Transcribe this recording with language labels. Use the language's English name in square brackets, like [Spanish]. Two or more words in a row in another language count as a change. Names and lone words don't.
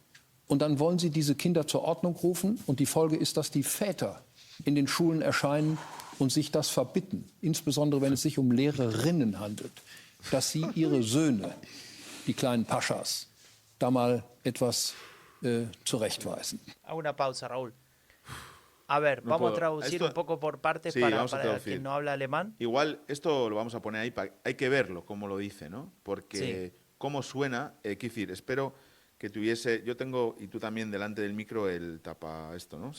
[German] Und dann wollen Sie diese Kinder zur Ordnung rufen und die Folge ist, dass die Väter in den Schulen erscheinen und sich das verbitten, insbesondere wenn es sich um Lehrerinnen handelt, dass sie ihre Söhne, die kleinen Paschas, da mal etwas zurechtweisen. [Spanish] Hago una pausa, Raúl. A ver, No vamos a puedo. traducir un poco por partes Sí, vamos a para traducir. quien no habla alemán. Igual esto lo vamos a poner ahí, hay que verlo, como lo dice, ¿no? Porque cómo suena, quiero decir, espero que tuviese, yo tengo, y tú también delante del micro, el tapa esto, ¿no?